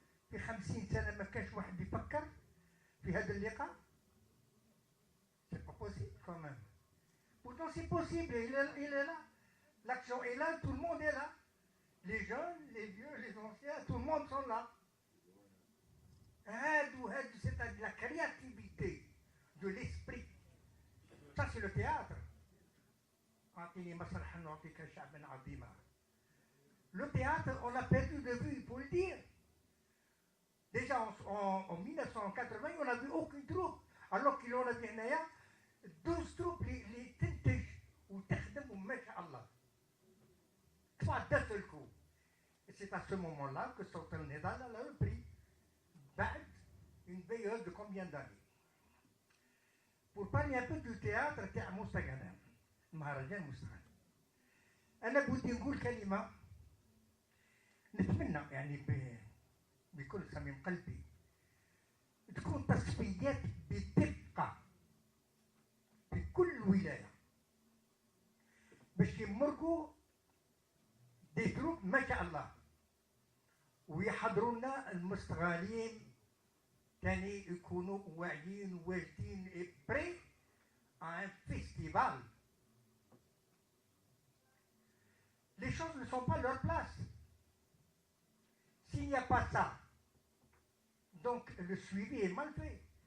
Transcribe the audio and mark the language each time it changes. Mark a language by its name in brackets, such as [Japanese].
[Arabic] في 50 سنة ما كانش واحد يفكر في هذا اللقاء. [French] C'est pas possible quand même. Pourtant c'est possible, il est là. L'action est là, tout le monde est là. Les jeunes, les vieux, les anciens, tout le monde sont là. C'est de la créativité, de l'esprit. Ça c'est le théâtre. [Arabic] أعطيني مسرحا نعطيك شعبا عظيما. [French] Le théâtre, on l'a perdu de vue, il faut le dire. Déjà en 1980, on n'a vu aucune troupe, alors qu'il en a vu 12 troupes les [Arabic] تنتج وتخدم وما شاء الله. [French] Trois d'un seul coup. Et c'est à ce moment-là que Sultan Nidal a le prix. [Arabic] بعد [French] une période de combien d'années? Pour parler un peu du théâtre [Arabic] تاع [French] موسى قنام. [Arabic] المهرجان المستقل. أنا بدي نقول كلمة نتمنى يعني بكل صميم قلبي تكون تصفيات بدقة في كل ولاية باش يمرقوا [French] دي جروب [Arabic] ما شاء الله ويحضروا لنا المستغالين تاني يكونوا واعيين وواجدين [French] اي بري ان فيستيفال. Les choses ne sont pas leur place. S'il n'y a pas ça, donc le suivi est mal fait.